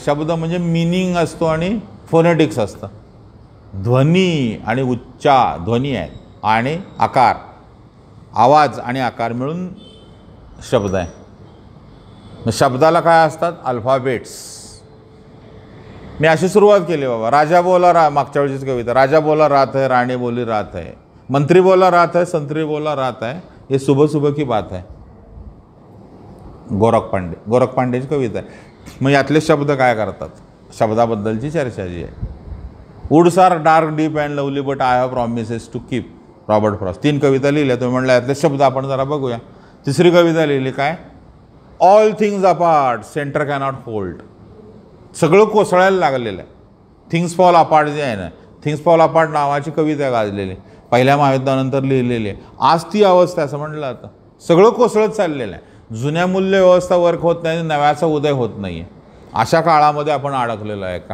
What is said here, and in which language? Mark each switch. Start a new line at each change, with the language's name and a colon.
Marathi: शब्द म्हणजे मिनिंग असतो आणि फोनेटिक्स असतं. ध्वनी आणि उच्चार, ध्वनी आहे आणि आकार, आवाज आणि आकार मिळून शब्द आहे. मग शब्दाला काय असतात? अल्फाबेट्स. मी अशी सुरुवात केली बाबा. राजा बोला मागच्या वेळचीच कविता.
Hindi: राजा बोला रात है, राणी बोली रात है, मंत्री बोला रात है, संत्री बोला रात है, ये सुबह सुबह की बात है.
Marathi: गोरख पांडेची कविता आहे. मग यातले शब्द काय करतात? शब्दाबद्दलची चर्चा जी आहे.
English: Woods are dark deep and lovely but I have promises to keep.
Marathi: Robert Frost. 3 कविता लिहिल्या. तुम्ही म्हणलं यातले शब्द आपण जरा बघूया. 3री कविता लिहिली काय?
English: All things apart centre cannot hold.
Marathi: सगळं कोसळायला लागलेलं आहे. थिंग्स फॉल अपार्ट जे आहे ना, थिंग्स फॉल अपार्ट नावाची कविता गाजलेली, पहिल्या महायुद्धानंतर लिहिलेली आहे. आज ती अवस्था असं म्हटलं जातं. सगळं कोसळत चाललेलं आहे. जुन्या मूल्य व्यवस्था वर्क होत नाही, नव्याचा उदय होत नाही आहे. अशा काळामध्ये आपण अडकलेलो आहे का?